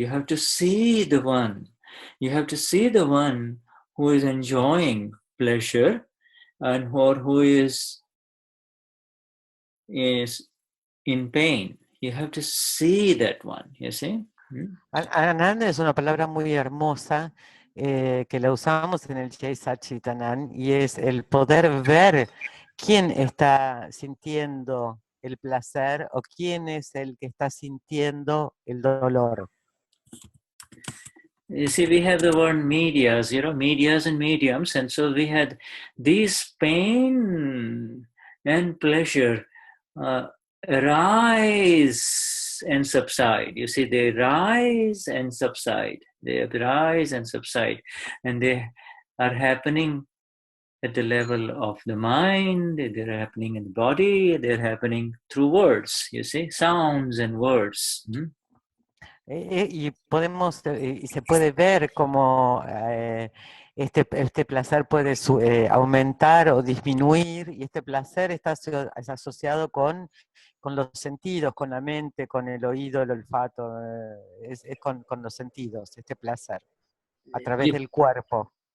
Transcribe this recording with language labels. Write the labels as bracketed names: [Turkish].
[English] You have to see the one. You have to see the one who is enjoying pleasure and who is in pain. You have to see that one, you see. [Spanish] Anand es una palabra muy hermosa que la usamos en el Jai Satchit Anand y es el poder ver quién está sintiendo el placer o quién es el que está sintiendo el dolor. [English] You see, we have the word medias, medias and mediums, and so we had these pain and pleasure rise and subside. You see, they rise and subside. They rise and subside, and they are happening at the level of the mind, they're happening in the body, they're happening through words, you see, sounds and words. [Spanish] Y se puede ver cómo este placer puede aumentar o disminuir, y este placer está asociado con los sentidos, con la mente, con el oído, el olfato, es con los sentidos, este placer, a través del cuerpo.